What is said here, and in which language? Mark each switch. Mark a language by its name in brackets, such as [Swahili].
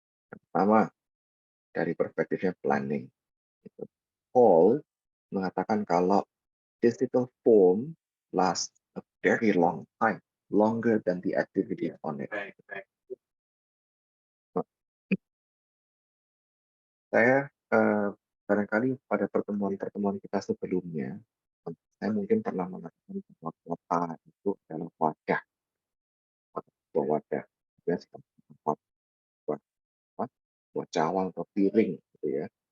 [Indonesian] Pertama, dari perspektifnya planning. Gitu. [English] Paul [Indonesian] mengatakan kalau [English] digital form lasts a very long time, longer than the activity on it. [Indonesian] Saya barangkali pada pertemuan-pertemuan kita sebelumnya, saya mungkin pernah mengatakan bahwa kota itu adalah wadah, sebuah wadah, ya, seperti tempat buat cawang atau piring, gitu ya.